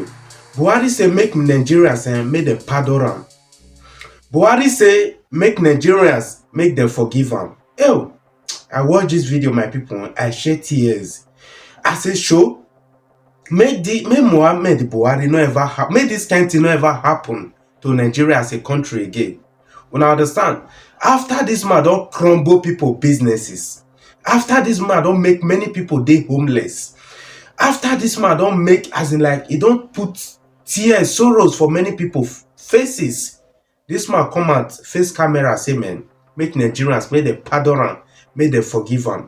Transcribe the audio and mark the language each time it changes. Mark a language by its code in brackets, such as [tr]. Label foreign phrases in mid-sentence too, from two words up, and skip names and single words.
[pcm] Būhàrï say make Nigerians make them pardon am. Būhàrï say make Nigerians make them forgive am. Ew, I watch this video, my people, I shed tears. I say show, make Muhammad Būhàrï no ever happen, make this kind of thing no ever happen to Nigeria as a country again. When I understand, after this man don't crumble people businesses, after this man don't make many people dey homeless, after this man don't make, as in like, he don't put tears, sorrows for many people faces, this man come out face camera say, man, make Nigerians, make them pardon am, make them forgive am.